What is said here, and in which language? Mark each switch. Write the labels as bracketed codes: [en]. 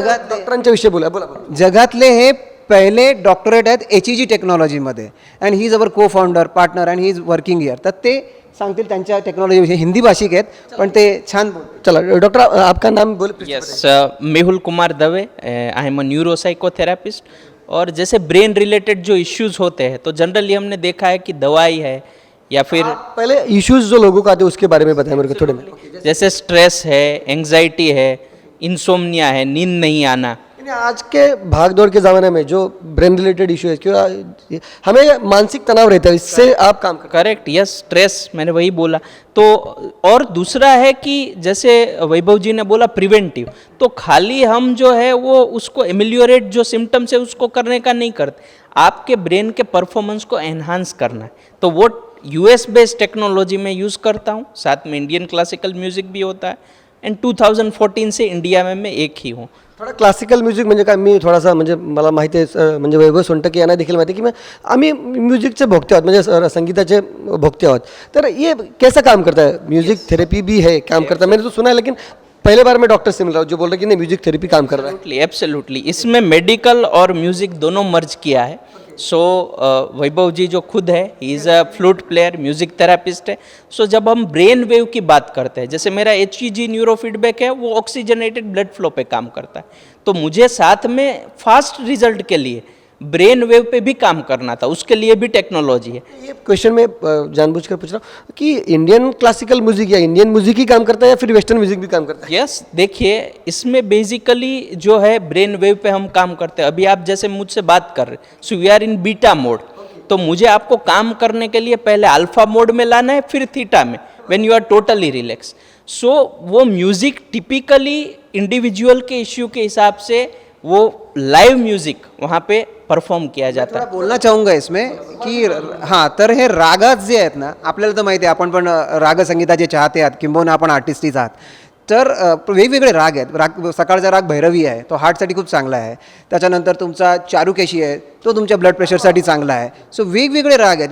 [mr] डॉक्टरांच्या विषयी बोला. जगातले हे पहिले डॉक्टरेट आहेत HEG टेक्नॉलॉजीमध्ये [en] And he is our co founder partner and he is working here. [mr] तर ते सांगतील त्यांच्या टेक्नॉलॉजी. हिंदी भाषिक आहेत पण ते छान [hi] चला डॉक्टर आपका नाम बोले. [en] Yes, Mehul Kumar Dave, I am a neuropsychotherapist. [hi] और जैसे ब्रेन रिलेटेड जो इश्यूज होते हैं तो जनरली हमने देखा है कि दवाई है या फिर पहले इश्यूज जो लोगों को आते हैं उसके बारे में बताएं मेरे को थोड़े. जैसे स्ट्रेस है, एंग्जाइटी है, इंसोम्निया है, नींद नहीं आना. आज के भाग दौड़ के ज़माने में जो ब्रेन रिलेटेड इशू है क्यों हमें मानसिक तनाव रहता है, इससे आप काम कर. करेक्ट, यस, स्ट्रेस, मैंने वही बोला. तो और दूसरा है कि जैसे वैभव जी ने बोला प्रिवेंटिव, तो खाली हम जो है वो उसको एमिलियोरेट जो सिम्टम्स है उसको करने का नहीं करते, आपके ब्रेन के परफॉर्मेंस को एनहांस करना है. तो वो US बेस्ड टेक्नोलॉजी में यूज़ करता हूँ, साथ में इंडियन क्लासिकल म्यूजिक भी होता है. एंड 2014 से इंडिया में मैं एक ही हूँ. [mr] थोडा क्लासिकल म्युझिक म्हणजे काय, मी थोडासा म्हणजे मला माहिती आहे म्हणजे वैभव सोनटके यांना देखील माहिती आहे की आम्ही म्युझिकचे भोगते आहोत, म्हणजे संगीताचे भोगते आहोत. [hi] तर ये कैसा काम करता है? म्यूजिक थेरेपी भी है काम करता है, मैंने तो सुना है, लेकिन पहले बार मैं डॉक्टर से मिल रहा हूँ जो बोल रहे हैं कि नहीं म्यूजिक थेरेपी काम कर रहा है. एब्सोल्युटली, इसमें मेडिकल और म्यूजिक दोनों मर्ज किया है. सो वैभव जी जो खुद है, [en] he is a flute player, [hi] music therapist है. सो जब हम ब्रेन वेव की बात करते हैं, जैसे मेरा HEG न्यूरो फीडबैक है, वो ऑक्सीजनेटेड ब्लड फ्लो पे काम करता है. तो मुझे साथ में फास्ट रिजल्ट के लिए ब्रेन वेव पे भी काम करना था, उसके लिए भी टेक्नोलॉजी है. ये क्वेश्चन मैं जानबूझकर पूछ रहा हूँ कि इंडियन क्लासिकल म्यूजिक या इंडियन म्यूजिक ही काम करता है या फिर वेस्टर्न म्यूजिक भी काम करता है? यस, देखिए इसमें बेसिकली जो है ब्रेन वेव पे हम काम करते हैं. अभी आप जैसे मुझसे बात कर रहे, [en] So we are in beta mode. [hi] तो मुझे आपको काम करने के लिए पहले अल्फा मोड में लाना है, फिर थीटा में, [en] When you are totally relax. [hi] सो वो म्यूजिक टिपिकली इंडिविजुअल के इश्यू के हिसाब से वो लाइव म्यूजिक वहाँ पे परफॉर्म किया जाता है. बोलना चाहूँगा इसमें की हां, [mr] तर हे रागात जे आहेत ना, आपल्याला तर माहिती आहे, आपण पण रागसंगीताचे चाहते आहात, किंबहुना आपण आर्टिस्टच आहात. तर वेगवेगळे राग आहेत. सकाळचा राग भैरवी आहे, तो हार्टसाठी खूप चांगला आहे. त्याच्यानंतर तुमचा चारुकेशी आहे, तो तुमच्या ब्लड प्रेशरसाठी चांगला आहे. सो वेगवेगळे राग आहेत.